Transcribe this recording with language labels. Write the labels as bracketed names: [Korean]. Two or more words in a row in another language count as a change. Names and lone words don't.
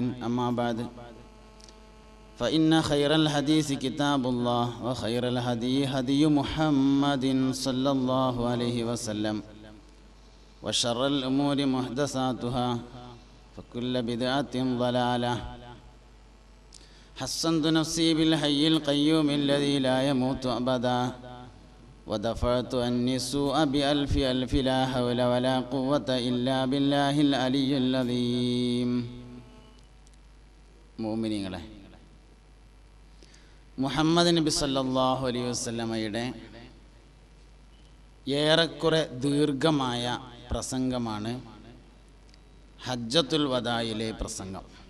[Arabic] أما بعد فإن خير الحديث كتاب الله وخير الهدي هدي محمد صلى الله عليه وسلم وشر الأمور محدثاتها فكل بدعة ضلالة. حصنت نفسي بالحي القيوم الذي لا يموت أبدا ودفعت عني السوء بألف ألف لا حول ولا قوة إلا بالله العلي العظيم. [Malayalam] മുഅ്മിനീങ്ങളെ, മുഹമ്മദ് നബി [Arabic] صلى الله عليه وسلم [Malayalam] ഏറെക്കുറെ ദീർഘമായ പ്രസംഗമാണ് ഹജ്ജത്തുൽ വദായിലെ പ്രസംഗം.